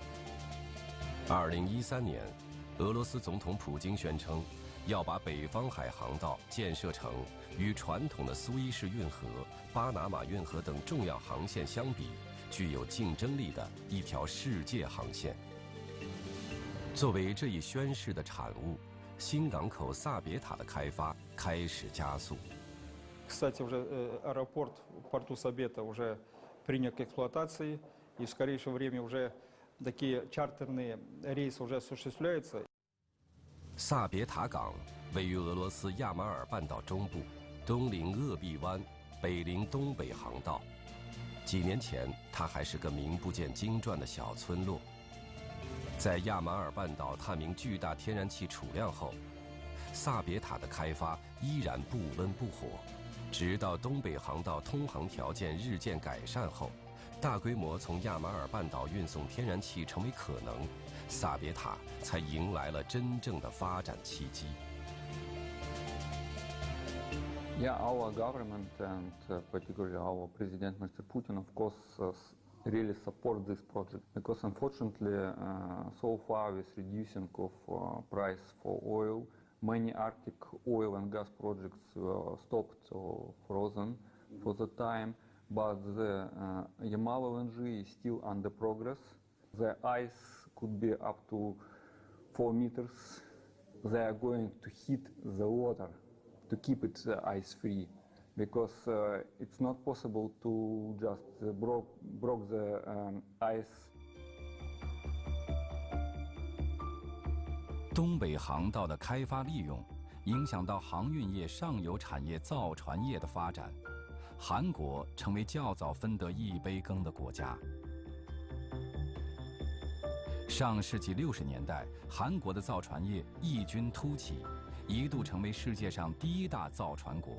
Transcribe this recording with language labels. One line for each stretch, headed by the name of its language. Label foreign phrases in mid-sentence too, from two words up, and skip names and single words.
Chinese: 2013 年，俄罗斯总统普京宣称，要把北方海航道建设成与传统的苏伊士运河、巴拿马运河等重要航线相比，具有竞争力的一条世界航线。作为这一宣誓的产物，新港口萨别塔的开发开始加速。
Russian: Кстати, уже аэропорт в порту Сабета уже принят к эксплуатации, и в скорейшее время уже такие чартерные рейсы уже осуществляются.
Chinese: 萨别塔港位于俄罗斯亚马尔半岛中部，东临鄂毕湾，北临东北航道。几年前，它还是个名不见经传的小村落。在亚马尔半岛探明巨大天然气储量后，萨别塔的开发依然不温不火，直到东北航道通航条件日渐改善后，大规模从亚马尔半岛运送天然气成为可能，萨别塔才迎来了真正的发展契机。
English: Yeah, our government and particularly our President Mr. Putin, of course, really support this project because unfortunately so far with reducing of price for oil, many Arctic oil and gas projects were stopped or frozen for the time, but the Yamal LNG is still under progress. The ice could be up to 4 meters. They are going to heat the water to keep it ice free. Because it's not possible to just broke the ice.
Chinese: 东北航道的开发利用，影响到航运业上游产业造船业的发展。韩国成为较早分得一杯羹的国家。上世纪60年代，韩国的造船业异军突起，一度成为世界上第一大造船国。